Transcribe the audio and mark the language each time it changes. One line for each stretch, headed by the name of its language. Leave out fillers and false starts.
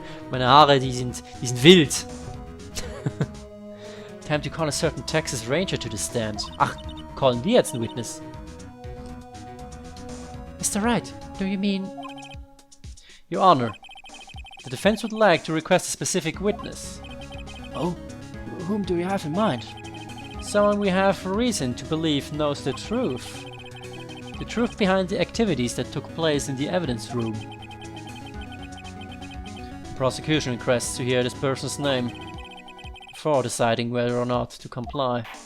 German: meine Haare, die sind wild.
English: Time to call a certain Texas Ranger to the stand.
German: Ach, callen wir jetzt einen Witness?
English: Mr. Wright, do you mean... Your Honor, the defense would like to request a specific witness. Oh? Whom do you have in mind? Someone we have reason to believe knows the truth. The truth behind the activities that took place in the evidence room. The prosecution requests to hear this person's name before deciding whether or not to comply.